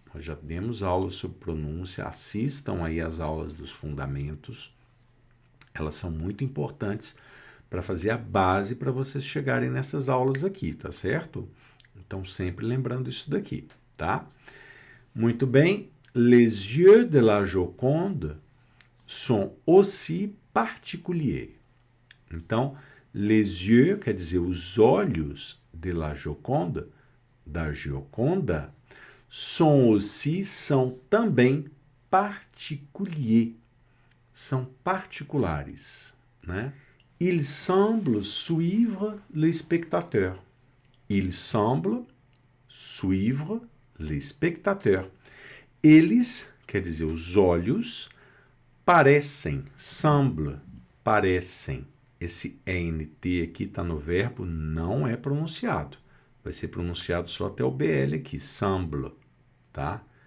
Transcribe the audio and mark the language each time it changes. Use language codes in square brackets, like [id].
[pt] Nós já demos aulas sobre pronúncia, assistam aí as aulas dos fundamentos. Elas são muito importantes para fazer a base para vocês chegarem nessas aulas aqui, tá certo? Então, sempre lembrando isso daqui, tá? Muito bem. [fr] Les yeux de la Joconde sont aussi particuliers. [pt] Então, les yeux quer dizer os olhos de la Joconde, da Gioconda, são também particuliers, são particulares, né? [fr] Il semble suivre le spectateur. Il semble suivre le spectateur. [pt] Eles, quer dizer, os olhos, parecem, semble, parecem. Esse ENT aqui está no verbo, não é pronunciado. Vai ser pronunciado só até o BL aqui, semble, tá?